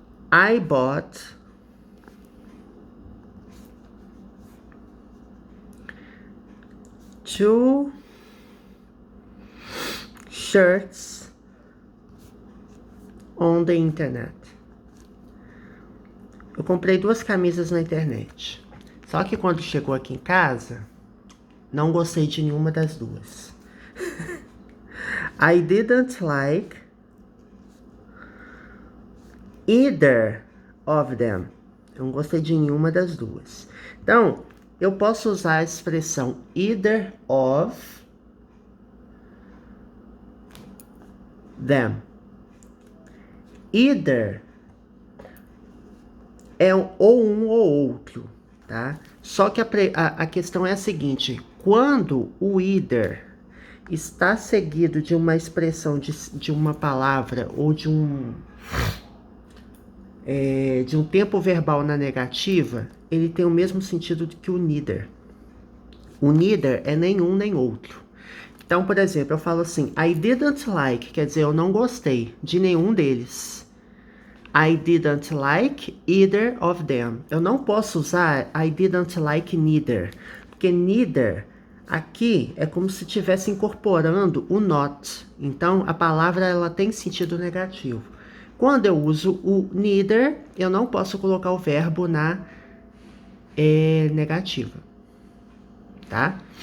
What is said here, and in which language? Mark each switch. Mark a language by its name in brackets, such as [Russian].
[English] I bought two shirts on the internet. [Portuguese] Eu comprei 2 camisas na internet. Só que quando chegou aqui em casa, não gostei de nenhuma das duas. [English] I didn't like either of them. [Portuguese] Eu não gostei de nenhuma das duas. Então, eu posso usar a expressão [English] either of them. [Portuguese] Either é ou um ou outro, tá? Só que a questão é a seguinte: quando o either está seguido de uma expressão de uma palavra ou de um tempo verbal na negativa, ele tem o mesmo sentido que o neither. O neither é nenhum nem outro. Então, por exemplo, eu falo assim, [English] I didn't like, [Portuguese] quer dizer, eu não gostei de nenhum deles. I didn't like either of them. Eu não posso usar [English] I didn't like neither, [Portuguese] porque neither aqui é como se estivesse incorporando o not. Então, a palavra ela tem sentido negativo. Quando eu uso o neither, eu não posso colocar o verbo na negativa, tá?